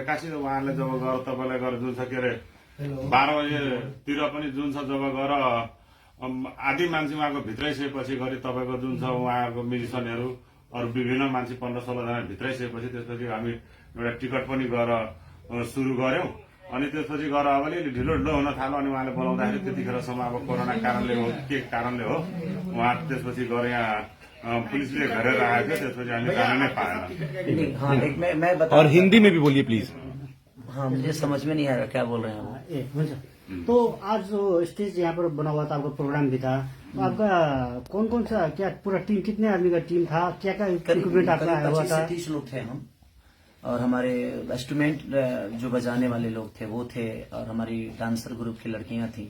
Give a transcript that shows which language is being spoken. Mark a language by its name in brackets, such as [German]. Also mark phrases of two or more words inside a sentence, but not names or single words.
[Nepali] एक्कासी उहाँले जब गएर तपाईँलाई गएर जुन छ के अरे 12 बजेतिर पनि जुन छ जब गएर आधी मान्छे उहाँको भित्रै सकेपछि गरी तपाईँको जुन छ उहाँहरूको म्युजिसियनहरू अरू विभिन्न मान्छे 15-16 जना भित्रै सकेपछि त्यसपछि हामी एउटा टिकट पनि गएर सुरु गर्यौं। अनि त्यसपछि गएर अब अलिअलि ढिलो हुन थाल्यो। अनि उहाँले बोलाउँदाखेरि त्यतिखेरसम्म अब कोरोना कारणले हो के कारणले हो उहाँ त्यसपछि गएर यहाँ पुलिसले घेरेर आएको थियो। त्यसपछि हामी जान नै पाएन। [Hindi] हाँ, मैं बता। और हिंदी में भी बोलिए प्लीज। हाँ, मुझे समझ में नहीं आ रहा क्या बोल रहे हैं आप। [Nepali] ए हुन्छ। [Hindi] तो आज जो स्टेज यहाँ पर बना हुआ था, आपका प्रोग्राम भी था, तो आपका कौन सा क्या पूरा टीम, कितने आदमी का टीम था, क्या इक्विपमेंट आपका आया हुआ था? 25 से 30 लोग थे हम, और हमारे इंस्ट्रूमेंट जो बजाने वाले लोग थे वो थे, और हमारी डांसर ग्रुप की लड़कियां थी।